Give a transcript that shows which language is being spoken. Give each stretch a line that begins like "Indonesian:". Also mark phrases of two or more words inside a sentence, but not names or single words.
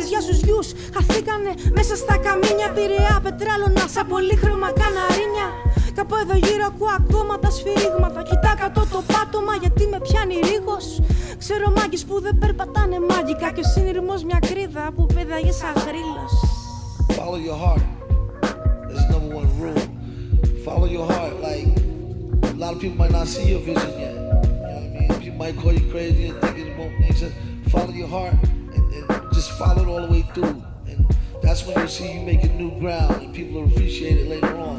Greek: Για όσους γιους χαθήκανε μέσα στα καμίνια. Πειραιά, πετράλωνα, σαν πολύχρωμα καναρίνια. Κάπου εδώ γύρω ακούω ακόμα τα σφυρίγματα. Κοιτά κάτω το πάτωμα γιατί με πιάνει ρίγος. Ξέρω μάγκες που δεν περπατάνε μάγικα. Και ο συνειρμός μια κρίδα που πέδαγε σαν γρίλος.
English: Follow your heart. There's number one rule. Follow your heart. Like, a lot of people might not see your vision yet. You know what I mean? People might call you crazy and think it won't make sense. Follow your heart and just follow it all the way through. And that's when you'll see you making new ground and people will appreciate it later on.